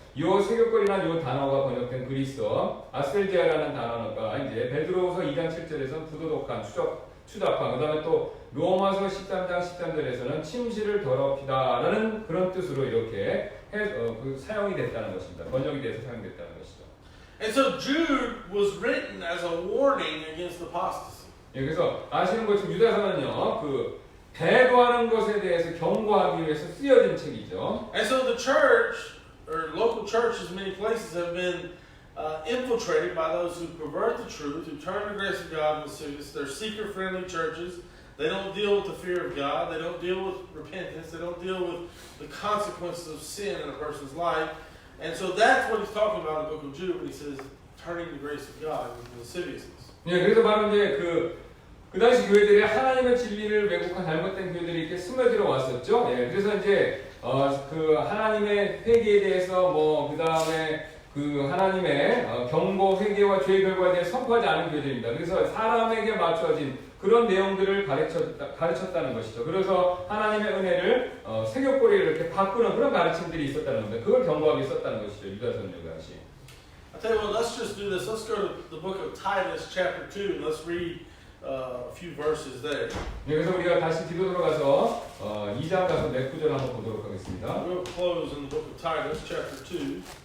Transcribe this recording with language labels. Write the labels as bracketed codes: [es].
[ko] 이 세격거리라는 이 단어가 번역된 그리스어 아셀제아라는 단어가 이제 베드로후서 2장 7절에서는 부도덕한, 추잡한, 그 다음에 또 로마서 13장 13절에서는 침실을 더럽히다라는 그런 뜻으로 이렇게 사용이 됐다는 것입니다. 번역이 돼서 사용됐다는 것이죠. [en] And so Jude was written as a warning against apostasy. [ko] 그래서 아시는 것처럼 유다서는요, 배도하는 것에 대해서 경고하기 위해서 쓰여진 책이죠. [en] And so the church, or local churches in many places, have been infiltrated by those who pervert the truth, who turn the grace of God into lascivious. They're seeker-friendly churches. They don't deal with the fear of God. They don't deal with repentance. They don't deal with the consequences of sin in a person's life. And so that's what he's talking about in the book of Jude when he says turning the grace of God into lasciviousness. [ko] 그래서 바로 이제 그 당시 교회들이 하나님의 진리를 왜곡한 잘못된 교회들이 이렇게 스며들어 왔었죠. 그래서 이제 하나님의 회개에 대해서 그 다음에 하나님의 경고, 회개와 죄의 결과에 대해 선포하지 않은 교회들입니다. 그래서 사람에게 맞춰진 그런 내용들을 가르쳤다는 것이죠. 그래서 하나님의 은혜를 세격거리를 이렇게 바꾸는 그런 가르침들이 있었다는 겁니다. 그걸 경고하기 썼다는 것이죠. 유다서는 당시. [en] I tell you what, let's just do this. Let's go to the book of Titus, chapter 2, and let's read a few verses there. [ko] 그래서 우리가 다시 뒤로 돌아가서 2장 가서 몇 구절 한번 보도록 하겠습니다. [en] We'll close in the book of Titus, chapter 2,